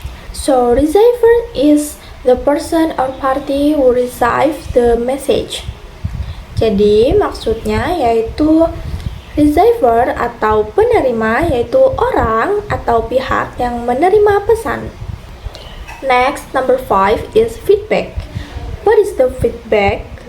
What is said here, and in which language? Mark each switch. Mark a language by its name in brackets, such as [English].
[English] So, receiver is the person or party who receives the message. [Indonesian] Jadi, maksudnya yaitu receiver atau penerima yaitu orang atau pihak yang menerima pesan. [English] Next, number 5 is feedback. What is the feedback?